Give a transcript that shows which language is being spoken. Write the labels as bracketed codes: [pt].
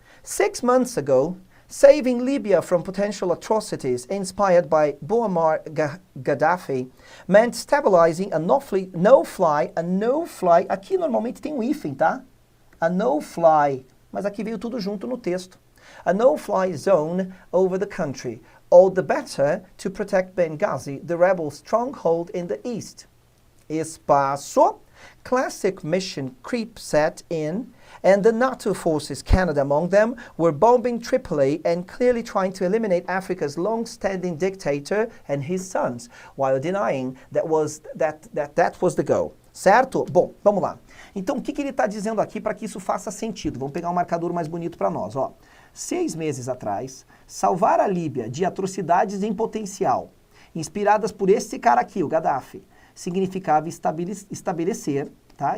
[en] 6 months ago, saving Libya from potential atrocities inspired by Muammar Gaddafi meant stabilizing a no-fly, [pt] aqui normalmente tem um hífen, tá? [en] A no-fly, [pt] mas aqui veio tudo junto no texto. [en] A no-fly zone over the country, all the better to protect Benghazi, the rebel stronghold in the east. Espaço, classic mission creep set in, and the NATO forces, Canada among them, were bombing Tripoli and clearly trying to eliminate Africa's long-standing dictator and his sons, while denying that was the goal. [pt] Certo? Bom, vamos lá. Então, o que ele está dizendo aqui para que isso faça sentido? Vamos pegar um marcador mais bonito para nós, ó. 6 meses atrás, salvar a Líbia de atrocidades em potencial, inspiradas por esse cara aqui, o Gaddafi, significava estabelecer, tá?